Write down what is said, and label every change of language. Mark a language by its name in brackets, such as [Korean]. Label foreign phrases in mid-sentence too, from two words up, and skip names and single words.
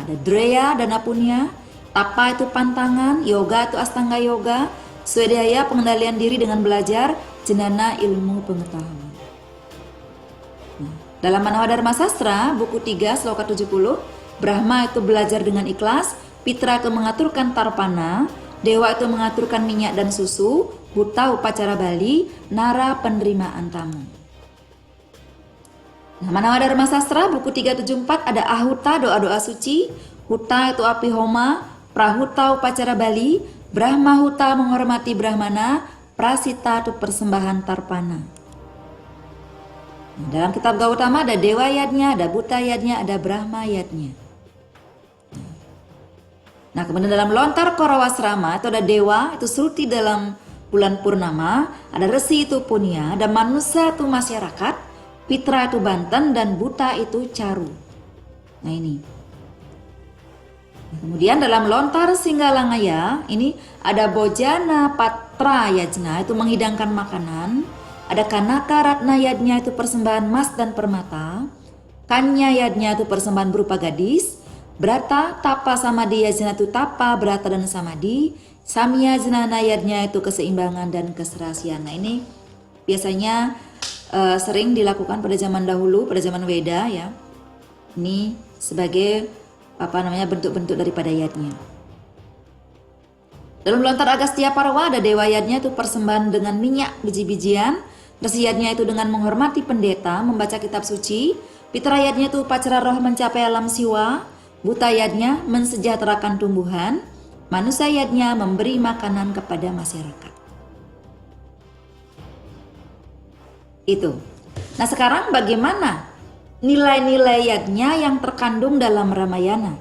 [Indonesian] Ada Dreya dan Apunya, Tapa itu pantangan, Yoga itu Astanga Yoga, Swadhyaya pengendalian diri dengan belajar, Jnana ilmu pengetahuan. Dalam Manawadharma Sastra, buku 3, sloka 70, Brahma itu belajar dengan ikhlas, Pitra itu mengaturkan tarpana, Dewa itu mengaturkan minyak dan susu, Buta upacara Bali, Nara penerimaan tamu. Nah, Manawada Dharma Sastra buku 374 ada Ahuta doa-doa suci, Huta itu api homa, Prahuta upacara Bali, Brahma Huta menghormati Brahmana, Prasita itu persembahan Tarpana. Nah, dalam kitab Gautama ada Dewa Yadnya, ada Buta Yadnya, ada Brahma Yadnya. Nah, kemudian dalam Lontar Korawasrama itu ada Dewa, itu Sulti dalam bulan Purnama, ada Resi itu Punya, ada Manusia itu masyarakat, Pitra itu Banten, dan Buta itu Caru. Nah ini. Kemudian dalam Lontar Singgalangaya ini ada Bojana Patra Yajna itu menghidangkan makanan. Ada Kanaka Ratna Yadnya itu persembahan emas dan permata. Kanya Yadnya itu persembahan berupa gadis. Brata Tapa Samadi Yajna itu tapa, brata dan samadi. Samya Jnana Yadnya itu keseimbangan dan keserasian. Nah ini biasanya sering dilakukan pada zaman dahulu, pada zaman Weda ya. Ini sebagai bentuk-bentuk daripada yadnya. Dalam Lontar Agastya Parwa ada Dewa Yadnya itu persembahan dengan minyak biji-bijian. Resi Yadnya itu dengan menghormati pendeta, membaca kitab suci. Pitra Yadnya itu upacara roh mencapai alam siwa. Buta Yadnya mensejahterakan tumbuhan. Manusia Yadnya memberi makanan kepada masyarakat. Itu. Nah sekarang bagaimana nilai-nilai yadnya yang terkandung dalam Ramayana?